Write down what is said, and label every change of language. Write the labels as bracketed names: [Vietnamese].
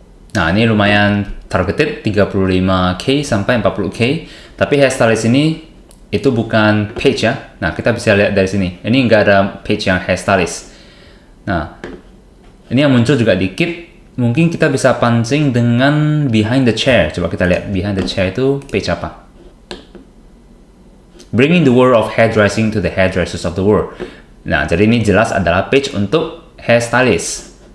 [Indonesian] Nah, ini lumayan targeted 35k sampai 40k, tapi hairstylist ini itu bukan page ya. Nah, kita bisa lihat dari sini. Ini nggak ada page yang hairstylist. Nah, ini yang muncul juga dikit. Mungkin kita bisa pancing dengan behind the chair. Coba kita lihat behind the chair itu page apa. [English] Bringing the world of hairdressing to the hairdressers of the world. [Indonesian] Nah, jadi ini jelas adalah page untuk hairstylist.